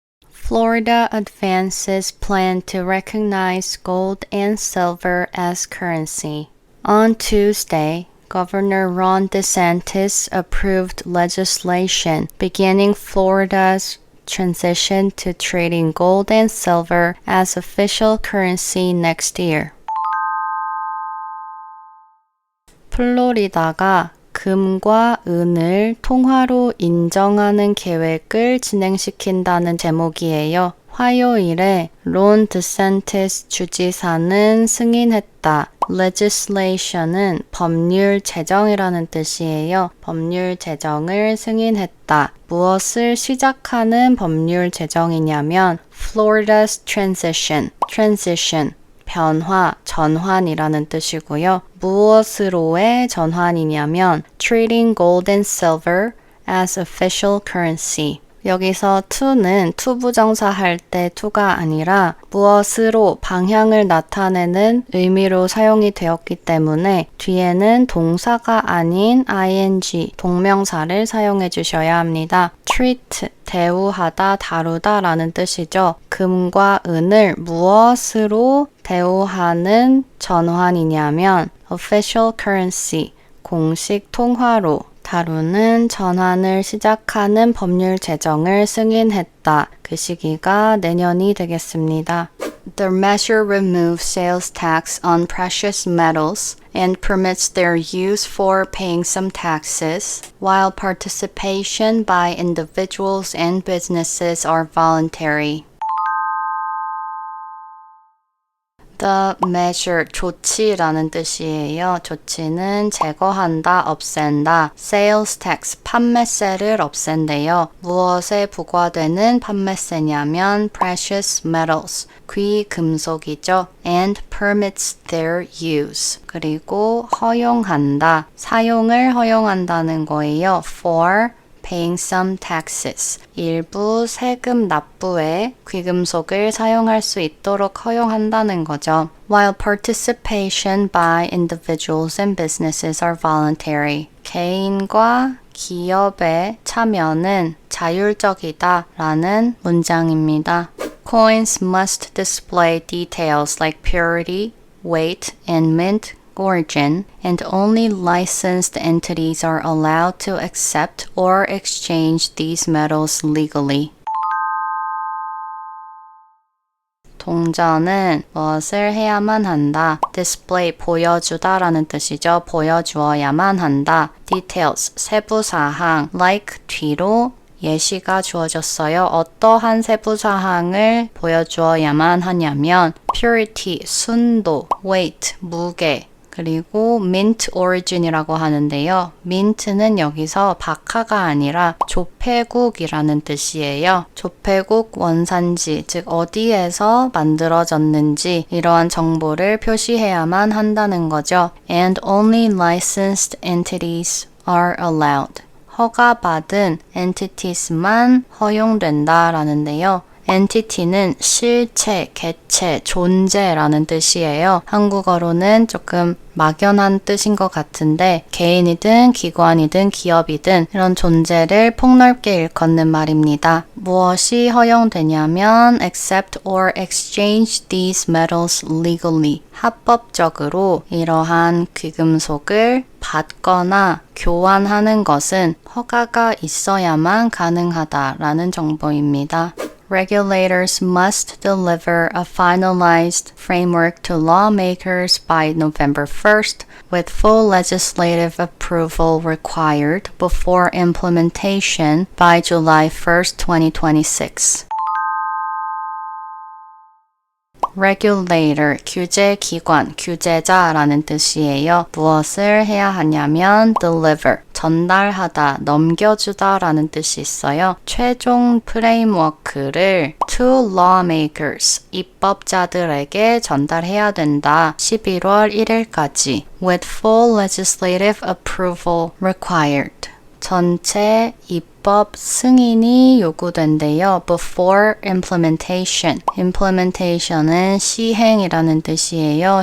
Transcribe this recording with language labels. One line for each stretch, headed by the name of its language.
English: Florida advances plan to recognize gold and silver as currency. On Tuesday, Governor Ron DeSantis approved legislation beginning Florida's transition to trading gold and silver as official currency next year.
Korean: 플로리다가 금과 은을 통화로 인정하는 계획을 진행시킨다는 제목이에요. 화요일에 론 드샌티스 주지사는 승인했다. legislation은 법률 제정이라는 뜻이에요. 법률 제정을 승인했다. 무엇을 시작하는 법률 제정이냐면
English: Florida's transition,
Korean: 변화, 전환이라는 뜻이고요. 무엇으로의 전환이냐면
English: treating gold and silver as official currency.
Korean: 여기서 to는 투부정사 할 때 to가 아니라 무엇으로 방향을 나타내는 의미로 사용이 되었기 때문에 뒤에는 동사가 아닌 ing, 동명사를 사용해 주셔야 합니다. treat, 대우하다, 다루다 라는 뜻이죠. 금과 은을 무엇으로 대우하는 전환이냐면
English: official currency,
Korean: 공식 통화로 다루는 전환을 시작하는 법률 제정을 승인했다. 그 시기가 내년이 되겠습니다.
English: The measure removes sales tax on precious metals and permits their use for paying some taxes, while participation by individuals and businesses are voluntary.
Korean: The measure, 조치라는 뜻이에요. 조치는 제거한다, 없앤다. Sales tax, 판매세를 없앤대요. 무엇에 부과되는 판매세냐면 precious metals, 귀금속이죠.
English: And permits their use.
Korean: 그리고 허용한다, 사용을 허용한다는 거예요.
English: For paying some taxes.
Korean: 일부 세금 납부에 귀금속을 사용할 수 있도록 허용한다는 거죠.
English: While participation by individuals and businesses are voluntary.
Korean: 개인과 기업의 참여는 자율적이다 라는 문장입니다.
English: Coins must display details like purity, weight, and mint origin, and only licensed entities are allowed to accept or exchange these metals legally.
Korean: 동전은 무엇을 해야만 한다. display, 보여주다 라는 뜻이죠. 보여주어야만 한다. details, 세부사항, like, 뒤로 예시가 주어졌어요. 어떠한 세부사항을 보여주어야만 하냐면 purity, 순도, weight, 무게, 그리고 mint origin이라고 하는데요. mint는 여기서 박하가 아니라 조폐국이라는 뜻이에요. 조폐국 원산지, 즉 어디에서 만들어졌는지 이러한 정보를 표시해야만 한다는 거죠.
English: And only licensed entities are allowed.
Korean: 허가받은 entities만 허용된다 라는데요. entity는 실체, 개체, 존재라는 뜻이에요. 한국어로는 조금 막연한 뜻인 것 같은데 개인이든 기관이든 기업이든 이런 존재를 폭넓게 일컫는 말입니다. 무엇이 허용되냐면
English: accept or exchange these metals legally.
Korean: 합법적으로 이러한 귀금속을 받거나 교환하는 것은 허가가 있어야만 가능하다라는 정보입니다.
English: Regulators must deliver a finalized framework to lawmakers by November 1st, with full legislative approval required before implementation by July 1st, 2026.
Korean: regulator, 규제기관, 규제자라는 뜻이에요. 무엇을 해야 하냐면 deliver, 전달하다, 넘겨주다 라는 뜻이 있어요. 최종 프레임워크를
English: to lawmakers,
Korean: 입법자들에게 전달해야 된다. 11월 1일까지
English: with full legislative approval required.
Korean: 전체 입법 승인이 요구된대요.
English: Before implementation.
Korean: implementation은 시행이라는 뜻이에요.